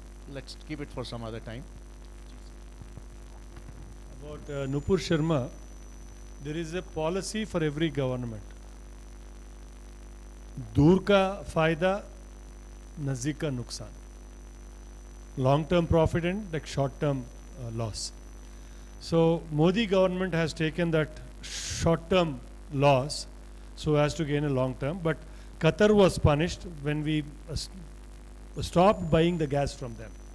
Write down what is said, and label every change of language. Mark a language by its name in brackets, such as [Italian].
[English] Let's keep it for some other time. About Nupur Sharma, there is a policy for every government. [Hindi] दूर का फायदा, नज़दीक का नुकसान. [English] Long-term profit and like short-term loss. So Modi government has taken that short-term loss so as to gain a long-term. But Qatar was punished when we stopped buying the gas from them.